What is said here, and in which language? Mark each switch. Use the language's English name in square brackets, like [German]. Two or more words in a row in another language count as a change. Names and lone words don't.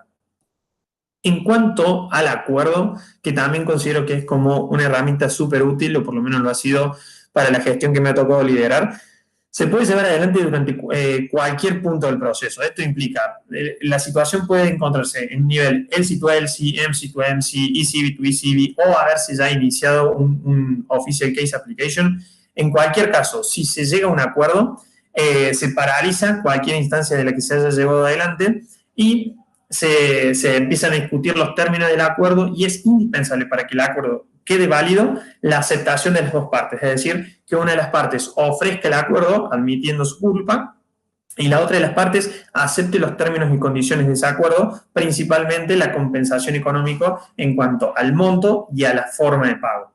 [Spanish] En cuanto al acuerdo, que también considero que es como una herramienta súper útil, o por lo menos lo ha sido para la gestión que me ha tocado liderar, se puede llevar adelante durante cualquier punto del proceso. Esto implica, la situación puede encontrarse en nivel [English] LC to LC, MC to MC, ECB to ECB, [Spanish] o haberse ya iniciado un [English] Official Case Application. [Spanish] En cualquier caso, si se llega a un acuerdo, se paraliza cualquier instancia de la que se haya llevado adelante y se empiezan a discutir los términos del acuerdo y es indispensable para que el acuerdo quede válido la aceptación de las dos partes, es decir, que una de las partes ofrezca el acuerdo admitiendo su culpa y la otra de las partes acepte los términos y condiciones de ese acuerdo, principalmente la compensación económica en cuanto al monto y a la forma de pago.